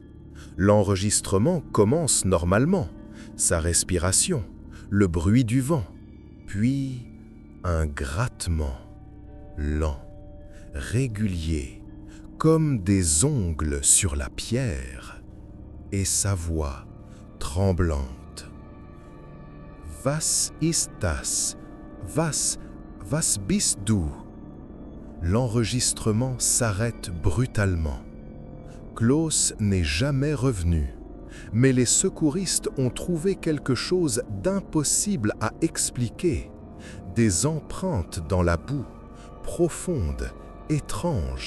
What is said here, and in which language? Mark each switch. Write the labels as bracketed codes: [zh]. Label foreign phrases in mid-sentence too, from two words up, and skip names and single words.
[fr] L'enregistrement commence normalement, sa respiration, le bruit du vent, puis un grattement lent, régulier, comme des ongles sur la pierre, et sa voix tremblante. [de] Was ist das? Was bist du? [fr] L'enregistrement s'arrête brutalement. Klaus n'est jamais revenu, mais les secouristes ont trouvé quelque chose d'impossible à expliquer. Des empreintes dans la boue, profondes, étranges.